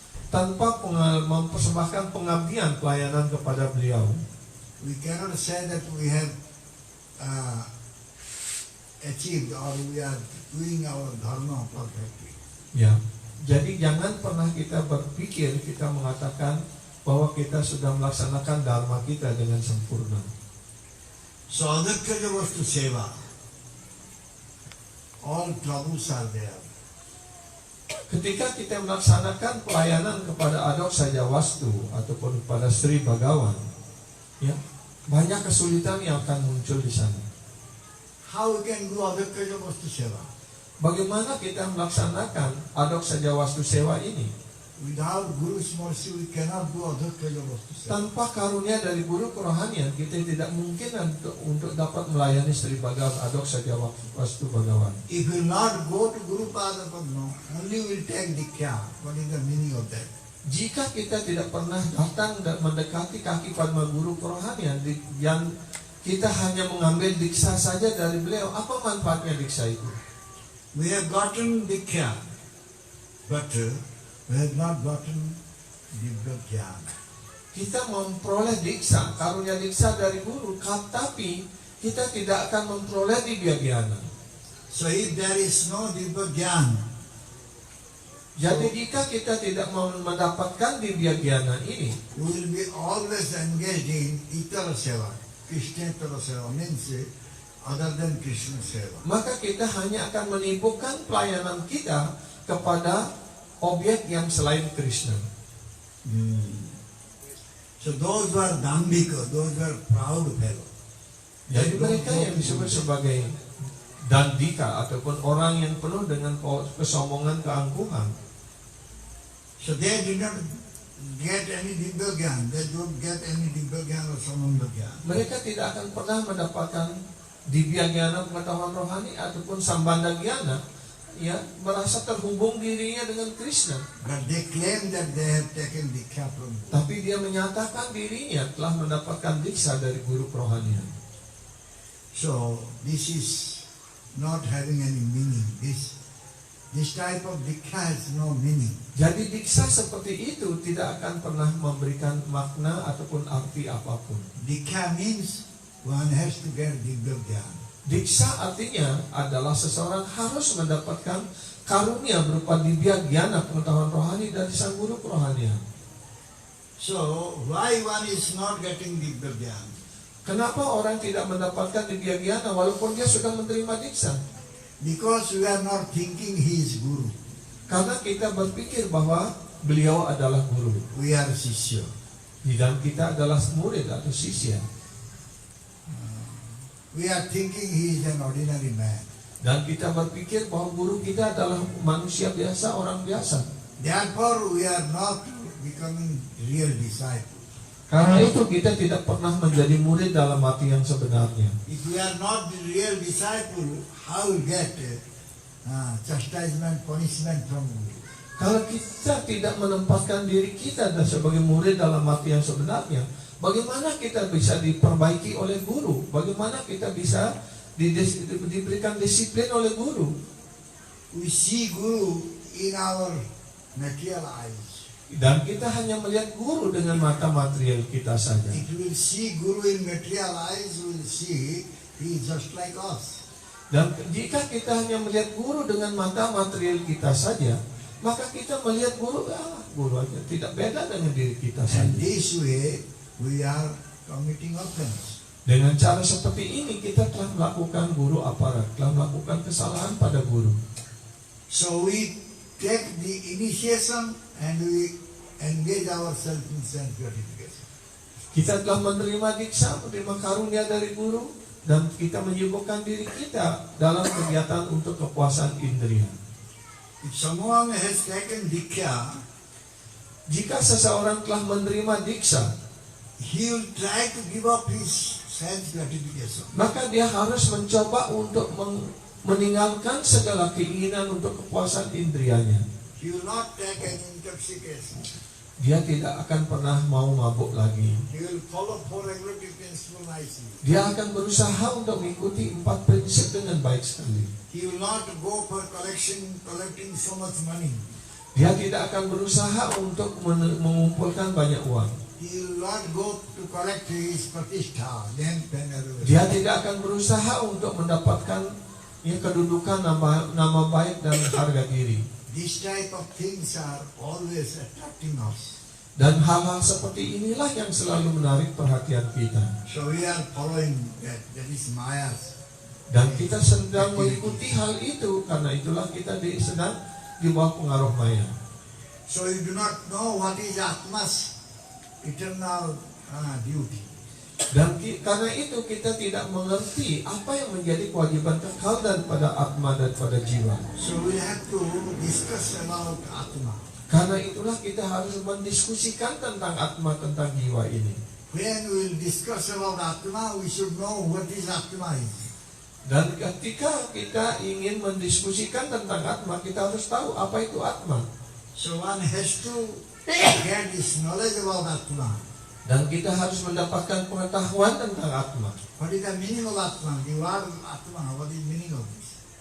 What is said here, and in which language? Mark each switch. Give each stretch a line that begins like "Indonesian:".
Indonesian: Tanpa mempersembahkan pengabdian pelayanan kepada beliau,
English: we cannot say that we have achieved or we are doing our dharma perfectly.
Indonesian: ya. Jadi jangan pernah kita berpikir, kita mengatakan bahwa kita sudah melaksanakan dharma kita dengan sempurna.
English: So Adakshaya Vastu seva, all troubles are there.
Indonesian: Ketika kita melaksanakan pelayanan kepada Adakshaya Vastu ataupun kepada Sri Bhagavan, ya, banyak kesulitan yang akan muncul di sana.
English: How we can do Adhikya Vastu Seva?
Indonesian: Bagaimana kita melaksanakan adok saja wastu sewa ini?
English: Without Guru's mercy, we cannot do Adhikya Vastu Seva.
Indonesian: Tanpa karunia dari guru kerohanian, kita tidak mungkin untuk dapat melayani Sri Bhagavan adok saja wastu Bhagavan.
English: If you not go to Guru Pada Padma, only will take Diksha. What is the meaning of that?
Indonesian: Jika kita tidak pernah datang dan mendekati kaki Padma Guru kerohanian, yang kita hanya mengambil diksa saja dari beliau, apa manfaatnya diksa itu?
English: We have gotten Diksha, but we have not gotten Divya Jnana.
Indonesian: Kita memperoleh diksa, karunia diksa dari guru, tapi kita tidak akan memperoleh Divya Jnana.
English: So if there is no Divya Jnana,
Indonesian: Jadi jika kita tidak mau mendapatkan Divya Jnana ini,
English: we will be always engaged in Itara Seva. Krishnetara Seva means other than Krishna Seva.
Indonesian: maka kita hanya akan menibukkan pelayanan kita kepada objek yang selain Krishna.
English: So those who are Dambika, those who are proud fellow,
Indonesian: Jadi mereka yang disebut sebagai dandika ataupun orang yang penuh dengan kesombongan, keangkuhan,
English: so they did not get any Divya Jnana, they don't get any Divya Jnana or Samanda Jnana.
Indonesian: mereka tidak akan pernah mendapatkan Divya Jnana, pengetahuan rohani ataupun Sambandha Jnana, ya, merasa terhubung dirinya dengan Krishna.
English: But they claim that they have taken Diksha from Guru.
Indonesian: Tapi dia menyatakan dirinya telah mendapatkan diksa dari guru kerohanian.
English: So this is not having any meaning. This type of Diksha has no meaning.
Indonesian: Jadi diksa seperti itu tidak akan pernah memberikan makna ataupun arti apapun.
English: Diksha means one has to get Divya Jnana.
Indonesian: Diksa artinya adalah seseorang harus mendapatkan karunia berupa Divya Jnana, pengetahuan rohani dari sang guru kerohanian.
English: So why one is not getting Divya Jnana?
Indonesian: Kenapa orang tidak mendapatkan Divya Jnana walaupun dia sudah menerima diksa?
English: Because we are not thinking he is Guru.
Indonesian: Karena kita berpikir bahwa beliau adalah guru
English: We are Sishya.
Indonesian: dan kita adalah murid atau sisya.
English: We are thinking he is an ordinary man.
Indonesian: Dan kita berpikir bahwa guru kita adalah manusia biasa, orang biasa.
English: Therefore we are not becoming real disciple.
Indonesian: Karena itu kita tidak pernah menjadi murid dalam arti yang sebenarnya.
English: If we are not the real disciple, how we get chastisement, punishment from Guru?
Indonesian: Kalau kita tidak menempatkan diri kita sebagai murid dalam arti yang sebenarnya, bagaimana kita bisa diperbaiki oleh guru? Bagaimana kita bisa diberikan disiplin oleh guru?
English: We see Guru in our material eyes.
Indonesian: Dan kita hanya melihat guru dengan mata material kita saja.
English: If we will see Guru in material eyes, we will see he is just like us.
Indonesian: Dan jika kita hanya melihat guru dengan mata material kita saja, maka kita melihat guru aja, tidak beda dengan diri kita
English: And
Indonesian: saja.
English: this way we are committing offense.
Indonesian: Dengan cara seperti ini kita telah melakukan guru aparat, telah melakukan kesalahan pada guru.
English: So we take the initiation and we engage ourselves in self-gratification.
Indonesian: Kita telah menerima diksa, menerima karunia dari guru, dan kita menyibukkan diri kita dalam kegiatan untuk kepuasan indria.
English: If someone has taken Diksha,
Indonesian: Jika seseorang telah menerima diksa,
English: he will try to give up his self-gratification.
Indonesian: maka dia harus mencoba untuk meninggalkan segala keinginan untuk kepuasan indrianya.
English: He will not take an intoxication.
Indonesian: Dia tidak akan pernah mau mabuk lagi.
English: He will follow four regulative principles nicely.
Indonesian: Dia akan berusaha untuk mengikuti 4 prinsip dengan baik sekali.
English: He will not go for collecting so much money.
Indonesian: Dia tidak akan berusaha untuk mengumpulkan banyak uang.
English: He will not go to collect his pratishtha, then veneration.
Indonesian: Dia tidak akan berusaha untuk mendapatkan kedudukan, nama baik dan harga diri.
English: This type of things are always attracting us.
Indonesian: Dan hal-hal seperti inilah yang selalu menarik perhatian kita.
English: So we are following that. That is Maya's.
Indonesian: Dan kita sedang mengikuti hal itu, karena itulah kita sedang di bawah pengaruh maya.
English: So you do not know what is Atma's eternal duty.
Indonesian: Dan karena itu kita tidak mengerti apa yang menjadi kewajiban kekal daripada atma dan pada jiwa.
English: So we have to discuss about Atma.
Indonesian: Karena itulah kita harus mendiskusikan tentang atma, tentang jiwa ini.
English: When we will discuss about Atma, we should know what is Atma is.
Indonesian: Dan ketika kita ingin mendiskusikan tentang atma, kita harus tahu apa itu atma.
English: So one has to get this knowledge about Atma.
Indonesian: Dan kita harus mendapatkan pengetahuan tentang atma.
English: What is the meaning of Atma? The word Atma, what is the meaning of this?